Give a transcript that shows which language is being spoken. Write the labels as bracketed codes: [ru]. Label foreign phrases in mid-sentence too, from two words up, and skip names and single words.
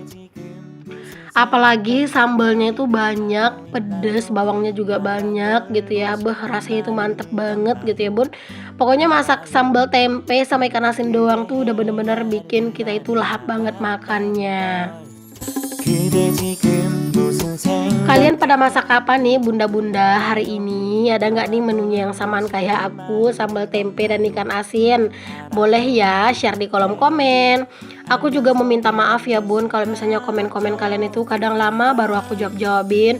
[id] Apalagi sambalnya itu banyak, pedes, bawangnya juga banyak gitu ya. Rasanya itu mantep banget gitu ya Bun. Pokoknya masak sambal tempe sama ikan asin doang tuh udah bener-bener bikin kita itu lahap banget makannya. [ko] 그대 지금 무슨 생각 [id] Kalian pada masak apa nih bunda-bunda hari ini? Ada nggak nih menunya yang samaan kayak aku, sambal tempe dan ikan asin? Boleh ya share di kolom komen. Aku juga meminta maaf ya bun kalau misalnya komen-komen kalian itu kadang lama baru aku jawab-jawabin.